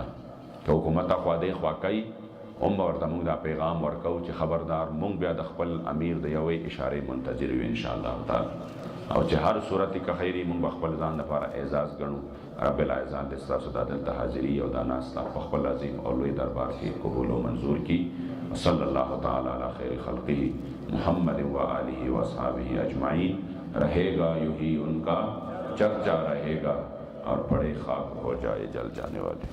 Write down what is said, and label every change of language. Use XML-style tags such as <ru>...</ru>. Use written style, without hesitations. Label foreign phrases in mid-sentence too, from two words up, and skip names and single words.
<ps>که حکومت خوا دی خوا کوي هم به ورته موږ دا پیغام ورکوو چې خبردار موږ بیا د خپل امیر د یوې اشارې منتظر یو</ps> <ar>انشاءالله تعالی،</ar> <ps>او چې هر صورت که خیري موږ به خپل ځان لپاره اعزاز ګڼو.</ps> <ar>رب العزت</ar> <ps>دې ستاسو دا دلته حاضري او دا ناسته په خپل عظیم او لوی دربار کې قبول او منظور کړي.</ps> <ar>صلی الله تعالی علی خیر خلقه محمد و آلہ و اصحابہ اجمعین.</ar> <ur>رہے گا یوں ہی ان کا چرچا رہے گا اور پڑے خاک ہو جائے جل جانے والے.</ur>